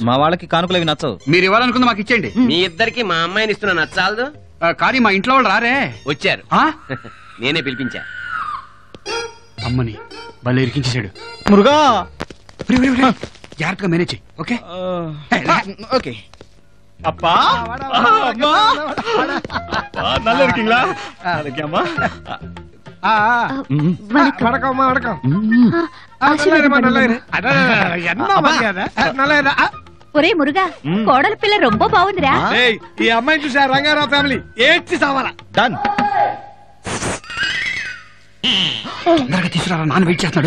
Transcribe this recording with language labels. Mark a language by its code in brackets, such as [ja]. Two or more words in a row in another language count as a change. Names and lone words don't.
[te] మా వాళ్ళకి కానుకలు అవి నచ్చవు. మీరు ఇవ్వాలనుకుంది మాకు ఇచ్చేయండి. మీ ఇద్దరికి మా అమ్మాయిని ఇస్తున్నా నచ్చాలదు. కానీ మా ఇంట్లో వాళ్ళు రారే. వచ్చారు, నేనే పిలిపించా. అమ్మని భలే ఇరికించేశాడు. మురుగా జాగ్రత్తగా మేనేజ్ చెయ్యి. ఓకే ఓకే. [ta] அப்பா நல்லா இருக்கீங்களா? அம்மா வடகம்மா வடகம் [te] ఒరే మురుగా కోడల పిల్ల రొంబ బాగుందిరా. ఈ అమ్మాయిని చూసా రంగారావు ఫ్యామిలీ ఏడ్చి సావాలా. డన్. తీసుకురా, నాన్న వెయిట్ చేస్తున్నాడు.